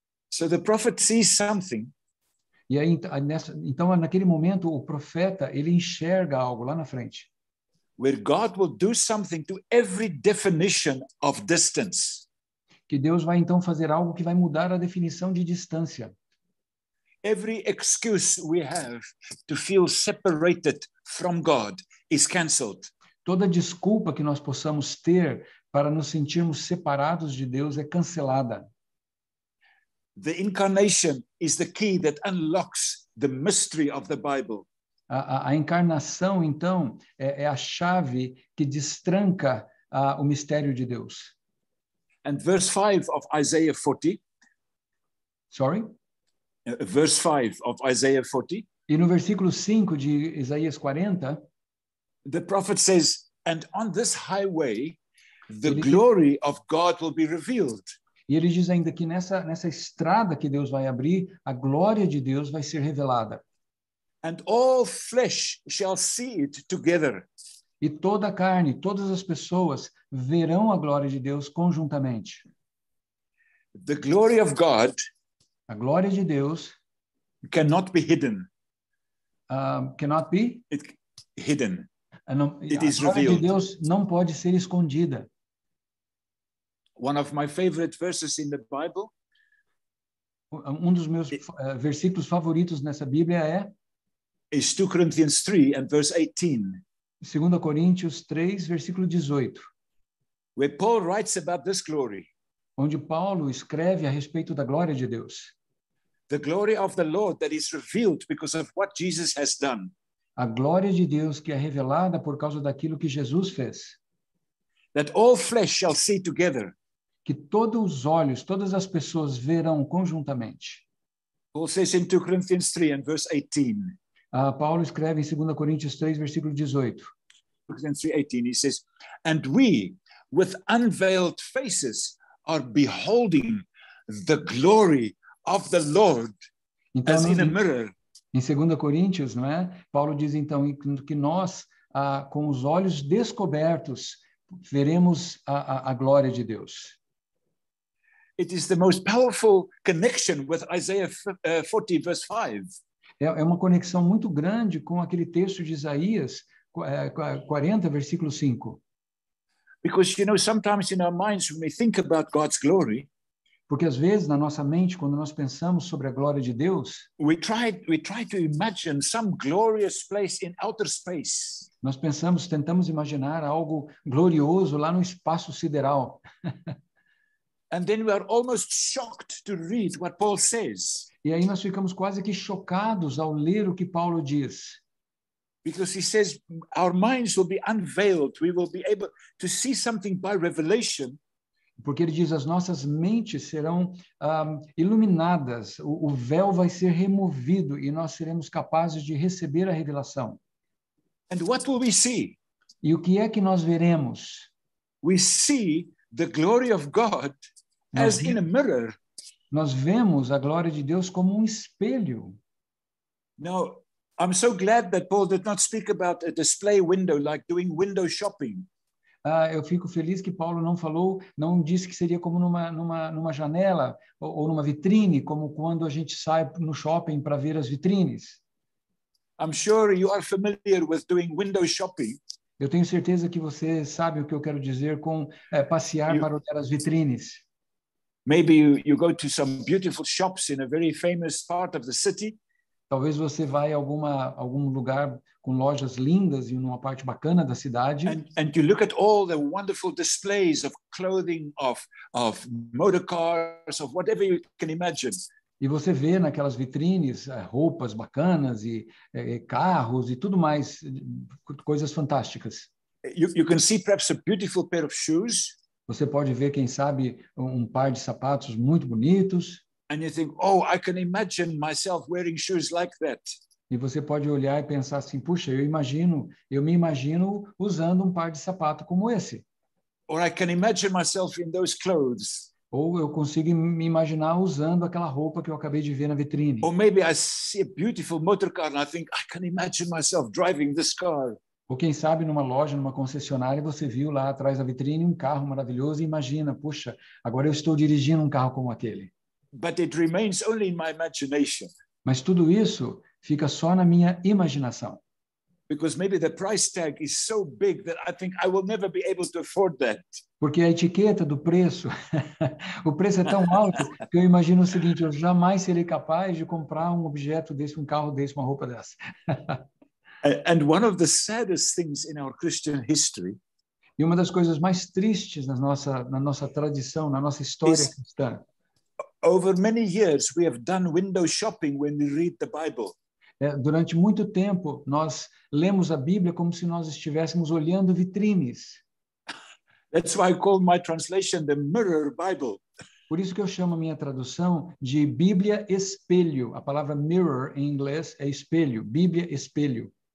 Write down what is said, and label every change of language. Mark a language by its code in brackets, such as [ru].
[en] So the prophet sees something. [pt] E aí, então, naquele momento, o profeta, ele enxerga algo lá na frente. [en] Where God will do something to every definition of distance. [pt] Que Deus vai, então, fazer algo que vai mudar a definição de distância. [en] Every excuse we have to feel separated from God is cancelled. [pt] Toda desculpa que nós possamos ter para nos sentirmos separados de Deus é cancelada. [en] The incarnation is the key that unlocks the mystery of the Bible. [pt] A encarnação, então, é a chave que destranca o mistério de Deus. [en] And verse 5 of Isaiah 40. Sorry? Verse 5 of Isaiah 40. [pt] E no versículo 5 de Isaías 40, [en] the prophet says, and on this highway, the glory of God will be revealed. [pt] E ele diz ainda que nessa estrada que Deus vai abrir, a glória de Deus vai ser revelada. [en] And all flesh shall see it together. [pt] E toda a carne, todas as pessoas verão a glória de Deus conjuntamente. [en] The glory of God [pt] A glória de Deus [en] cannot be hidden. Cannot be Hidden. It [pt] a [en] is [pt] glória de [en] revealed. [pt] Deus não pode ser escondida. [en] One of my favorite verses in the Bible [pt] Um dos meus versículos favoritos nessa Bíblia é [en] is 2 Corinthians 3 and verse 18, [pt] 2 Coríntios 3, versículo 18, [en] where Paul writes about this glory. [pt] onde Paulo escreve a respeito da glória de Deus. [en] The glory of the Lord that is revealed because of what Jesus has done. [pt] A glória de Deus que é revelada por causa daquilo que Jesus fez. [en] That all flesh shall see together. [pt] Que todos os olhos, todas as pessoas verão conjuntamente. [en] Paul says in 2 Corinthians 3 and verse 18. [pt] Paulo escreve em 2 Coríntios 3, versículo 18. [en] 2 Corinthians 3:18, he says, and we with unveiled faces are beholding the glory of the Lord [pt] Então, [en] as in a mirror. [pt] Em 2 Coríntios, não é? Paulo diz então que nós, com os olhos descobertos, veremos a glória de Deus. [en] It is the most powerful connection with Isaiah 40 verse 5. [pt] É uma conexão muito grande com aquele texto de Isaías 40, versículo 5. [en] Because, sometimes in our minds when we think about God's glory, [pt] porque às vezes na nossa mente, quando nós pensamos sobre a glória de Deus, [en] we try to imagine some glorious place in outer space. [pt] Nós tentamos imaginar algo glorioso lá no espaço sideral. [en] And then we are almost shocked to read what Paul says. [pt] E aí nós ficamos quase que chocados ao ler o que Paulo diz. [en] Because he says our minds will be unveiled. We will be able to see something by revelation. [pt] Porque ele diz, as nossas mentes serão iluminadas, o véu vai ser removido e nós seremos capazes de receber a revelação. [en] And what will we see? [pt] E o que é que nós veremos? [en] We see the glory of God [pt] Nós, [en] as in a mirror. [pt] nós vemos a glória de Deus como um espelho. [en] Now, I'm so glad that Paul did not speak about a display window like doing window shopping. [pt] Eu fico feliz que Paulo não disse que seria como numa janela ou numa vitrine, como quando a gente sai no shopping para ver as vitrines. [en] I'm sure you are familiar with doing window shopping. [pt] Eu tenho certeza que você sabe o que eu quero dizer com passear para olhar as vitrines. [en] Maybe you go to some beautiful shops in a very famous part of the city. [pt] Talvez você vá a algum lugar com lojas lindas em uma parte bacana da cidade. [en] And you look at all the wonderful displays of clothing, of motor cars, of whatever you can imagine. [pt] E você vê naquelas vitrines roupas bacanas e carros e tudo mais, coisas fantásticas. [en] You can see perhaps a beautiful pair of shoes. [pt] Você pode ver, quem sabe, um par de sapatos muito bonitos. [en] And you think, oh, I can imagine myself wearing shoes like that. [pt] E você pode olhar e pensar assim, puxa, eu me imagino usando um par de sapato como esse. [en] Or I can imagine myself in those clothes. [pt] Ou eu consigo me imaginar usando aquela roupa que eu acabei de ver na vitrine. [en] Or maybe I see a beautiful motor car and I think, I can imagine myself driving this car. [pt] Ou quem sabe numa loja, numa concessionária, você viu lá atrás da vitrine um carro maravilhoso e imagina, puxa, agora eu estou dirigindo um carro como aquele. [en] But it remains only in my imagination. [pt] Mas tudo isso fica só na minha imaginação. [en] Because maybe the price tag is so big that I think I will never be able to afford that. [pt] Porque a etiqueta do preço, o preço é tão alto que eu imagino o seguinte, eu jamais serei capaz de comprar um objeto desse, um carro desse, uma roupa dessa. [en] And one of the saddest things in our Christian history [pt] E uma das coisas mais tristes na nossa tradição, na nossa história cristã, [en] over many years, we have done window shopping when we read the Bible. [pt] Durante muito tempo, nós lemos a Bíblia como se nós estivéssemos olhando vitrines. [en] That's why I call my translation the Mirror Bible. [pt] Por isso que eu chamo a minha tradução de Bíblia Espelho. A palavra mirror em inglês é espelho, Bíblia Espelho.